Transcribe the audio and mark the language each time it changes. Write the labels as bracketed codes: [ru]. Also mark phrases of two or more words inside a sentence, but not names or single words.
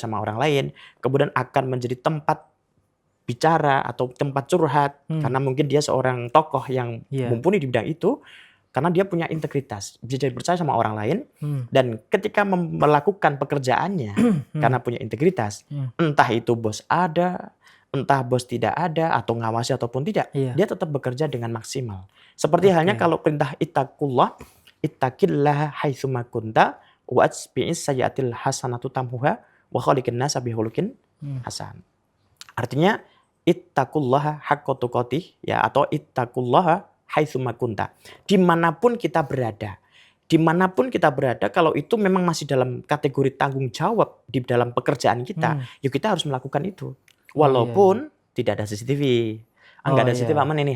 [id] sama orang lain, kemudian akan menjadi tempat bicara atau tempat curhat, karena mungkin dia seorang tokoh yang mumpuni di bidang itu, karena dia punya integritas, bisa dipercaya sama orang lain, dan ketika melakukan pekerjaannya, karena punya integritas, entah itu bos ada, entah bos tidak ada, atau ngawasi ataupun tidak, dia tetap bekerja dengan maksimal. Seperti halnya kalau perintah [ar] اتق الله اتق الله حيثما كنت وأتبع السيئة الحسنة تمحها وخالق الناس بخلق حسن. Artinya, اتقوا الله حق تقاته, ya, atau اتق الله حيثما كنت. [id] Dimanapun kita berada. Dimanapun kita berada, kalau itu memang masih dalam kategori tanggung jawab di dalam pekerjaan kita, ya kita harus melakukan itu. Walaupun tidak ada CCTV. Enggak ada CCTV aman ini.